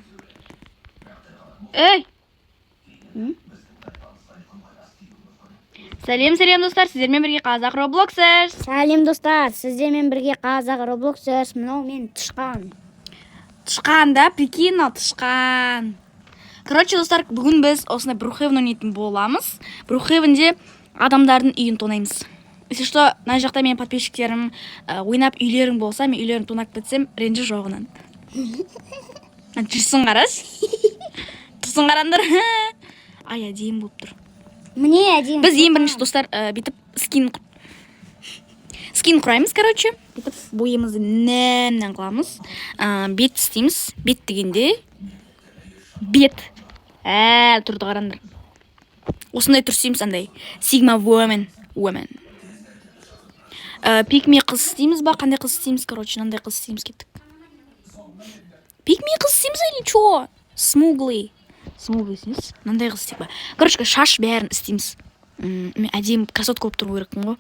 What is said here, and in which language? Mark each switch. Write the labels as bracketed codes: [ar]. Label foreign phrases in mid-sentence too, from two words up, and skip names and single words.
[kk] Эй! Сәлем достар, сіздермен бірге қазақ Robloxers. Сәлем достар, сіздермен бірге қазақ Robloxers. Мынау мен Тышқан. Тышқан да, прикинь, Тышқан. Короче, достар, бүгін біз осындай Brookhaven ойнайтын боламыз. Brookhavenде адамдардың үйін тонаймыз. [ru] Если что, [kk] мына жақта менің подписчиктерім ойнап үйлерің болса, мен үйлерін тонап кетсем, ренжі жоғынан. Жүрсін қараш. Тұрсын қарандар. Ай, әдейім болып тұр. Міне әдейім. Біз ең бірінші достар бүйтіп скин құраймыз, короче. Бүйтіп бойымызды нәмнен қыламыз. Бет істейміз. Бет дегенде. Бет. Тұрды қарандар. Осындай тұрсаймыз, андай. [en] Sigma woman. [kk] Пикми қыз істейміз ба? Қандай қыз істейміз? Короче, нандай қыз істейміз кеттік. Пикми қыз істейміз [ru] или чо? [kk] Смуглый істейміз. Нандай қыз істейік ба? Короче, шаш бәрін істейміз. Мен әдейім красотка болып тұру керекпін ғой.